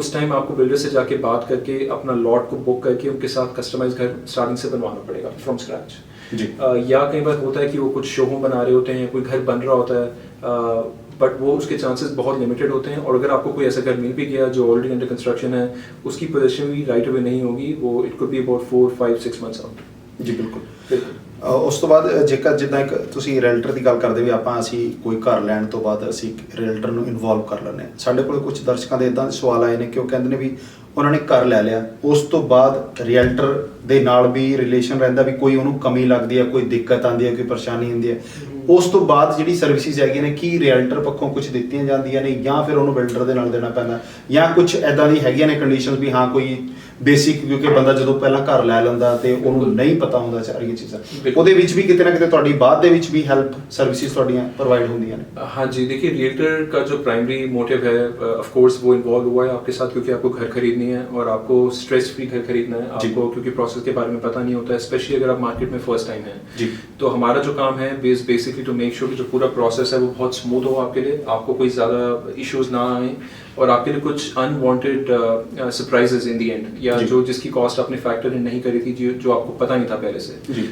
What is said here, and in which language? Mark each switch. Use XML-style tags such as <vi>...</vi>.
<hi>उस टाइम आपको बिल्डर से जाके बात करके अपना लॉट को बुक करके उनके साथ कस्टमाइज घर स्टार्टिंग से बनवाना पड़ेगा</hi> <en>From scratch.</en> <hi>या कई बार होता है कि वो कुछ शो होम बना रहे होते हैं या कोई घर बन रहा होता है, बट वो उसके चांसेस बहुत लिमिटेड होते हैं। और अगर आपको कोई ऐसा घर मिल भी गया जो ऑलरेडी अंडर कंस्ट्रक्शन है, उसकी पोजीशन भी राइट अवे नहीं होगी, वो</hi> <en>It could be about 4, 5, 6 months out.</en> <pa>ਜੀ ਬਿਲਕੁਲ। ਉਸ ਤੋਂ ਬਾਅਦ ਜੇਕਰ ਜਿੱਦਾਂ ਇੱਕ ਤੁਸੀਂ ਰੀਅਲਟਰ ਦੀ ਗੱਲ ਕਰਦੇ ਵੀ ਅਸੀਂ ਕੋਈ ਘਰ ਲੈਣ ਤੋਂ ਬਾਅਦ ਅਸੀਂ ਰੀਅਲਟਰ ਨੂੰ ਇਨਵੋਲਵ ਕਰ ਲੈਂਦੇ ਹਾਂ। ਸਾਡੇ ਕੋਲ ਕੁਝ ਦਰਸ਼ਕਾਂ ਦੇ ਇਦਾਂ ਦੇ ਸਵਾਲ ਆਏ ਨੇ ਕਿ ਉਹ ਕਹਿੰਦੇ ਨੇ ਵੀ ਉਹਨਾਂ ਨੇ ਘਰ ਲੈ ਲਿਆ, ਉਸ ਤੋਂ ਬਾਅਦ ਰੀਅਲਟਰ ਦੇ ਨਾਲ ਵੀ ਰਿਲੇਸ਼ਨ ਰਹਿੰਦਾ, ਵੀ ਕੋਈ ਉਹਨੂੰ ਕਮੀ ਲੱਗਦੀ ਹੈ, ਕੋਈ ਦਿੱਕਤ ਆਉਂਦੀ ਹੈ, ਕੋਈ ਪਰੇਸ਼ਾਨੀ ਹੁੰਦੀ ਹੈ, ਉਸ ਤੋਂ ਬਾਅਦ ਜਿਹੜੀ ਸਰਵਿਸਿਜ਼ ਹੈਗੀਆਂ ਨੇ ਕੀ ਰੀਅਲਟਰ ਪੱਖੋਂ ਕੁਝ ਦਿੱਤੀਆਂ ਜਾਂਦੀਆਂ ਨੇ, ਜਾਂ ਫਿਰ ਉਹਨੂੰ ਬਿਲਡਰ ਦੇ ਨਾਲ ਦੇਣਾ ਪੈਂਦਾ, ਜਾਂ ਕੁਝ ਐਦਾਂ ਦੀ ਹੈਗੀਆਂ ਨੇ ਕੰਡੀਸ਼ਨਸ ਵੀ ਹਾਂ ਕੋਈ ਬੇਸਿਕ, ਕਿਉਂਕਿ ਬੰਦਾ ਜਦੋਂ ਪਹਿਲਾਂ ਘਰ ਲੈ ਲੈਂਦਾ ਤੇ ਉਹਨੂੰ ਨਹੀਂ ਪਤਾ ਹੁੰਦਾ ਸਾਰੀਆਂ ਚੀਜ਼ਾਂ, ਉਹਦੇ ਵਿੱਚ ਵੀ ਕਿਤੇ ਨਾ ਕਿਤੇ ਤੁਹਾਡੀ ਬਾਅਦ ਦੇ ਵਿੱਚ ਵੀ ਹੈਲਪ सर्विसेज ਤੁਹਾਡੀਆਂ प्रोवाइड ਹੁੰਦੀਆਂ ਨੇ।</pa> <hi>हाँ जी, देखिए रियल्टर का जो प्राइमरी मोटिव है ऑफ कोर्स वो इन्वॉल्व हुआ है आपके साथ, क्योंकि आपको घर खरीदनी है और आपको स्ट्रेस फ्री घर खरीदना है आपको, क्योंकि प्रोसेस के बारे में पता नहीं होता है, स्पेशली अगर आप मार्केट में फर्स्ट टाइम है। तो हमारा जो काम है बेसिकली</hi> <en>to make sure</en> <hi>कि जो पूरा प्रोसेस है वो बहुत स्मूथ हो आपके लिए, आपको कोई ज़्यादा इश्यूज ना आए, और आपके लिए कुछ unwanted surprises</hi> <en>in the end,</en> <hi>या जो जिसकी कॉस्ट आपने फैक्टर इन नहीं करी थी, जो आपको पता नहीं था पहले से।</hi>